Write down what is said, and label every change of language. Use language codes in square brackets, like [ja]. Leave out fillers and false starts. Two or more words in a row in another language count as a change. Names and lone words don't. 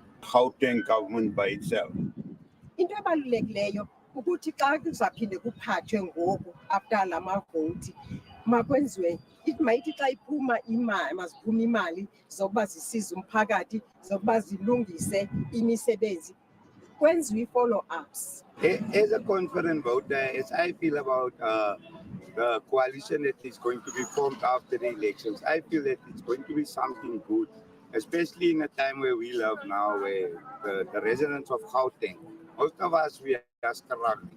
[en] Gauteng government by itself. [xh] Into ebalulekileyo ukuthi xa kuzaphinde kuphathwe ngoku after lama vote makwenziwe mayithi xa iphuma imali maziphume imali zokuba zisize umphakathi zokuba zilungise imisebenzi kwenziwe follow-ups. [en] As a confident voter, as I feel about the coalition that is going to be formed after the elections, I feel that it's going to be something good, especially in a time where we live now, where the residents of Gauteng, most of us, we are struggling.